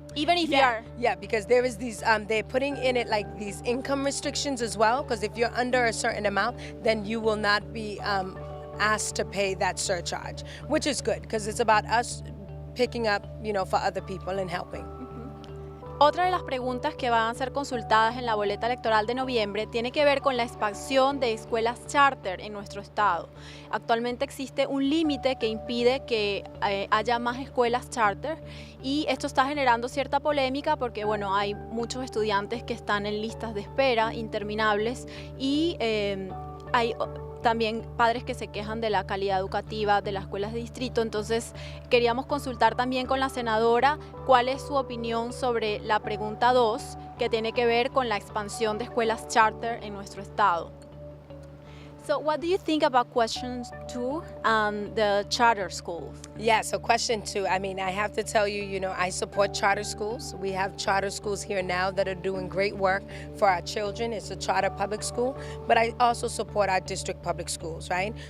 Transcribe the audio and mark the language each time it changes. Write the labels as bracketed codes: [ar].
[en] Even if you're... Yeah, because there is these, they're putting in it like these income restrictions as well, because if you're under a certain amount, then you will not be asked to pay that surcharge, which is good, because it's about us picking up, you know, for other people and helping. [es] Otra de las preguntas que van a ser consultadas en la boleta electoral de noviembre tiene que ver con la expansión de escuelas charter en nuestro estado. Actualmente existe un límite que impide que haya más escuelas charter y esto está generando cierta polémica porque, bueno, hay muchos estudiantes que están en listas de espera interminables y hay también padres que se quejan de la calidad educativa de las escuelas de distrito. Entonces queríamos consultar también con la senadora cuál es su opinión sobre la pregunta 2, que tiene que ver con la expansión de escuelas charter en nuestro estado. [en] So what do you think about question 2 and the charter schools? Yeah, so question 2, I mean, I have to tell you, you know, I support charter schools. We have charter schools here now that are doing great work for our children. It's a charter public school, but I also support our district public schools, right?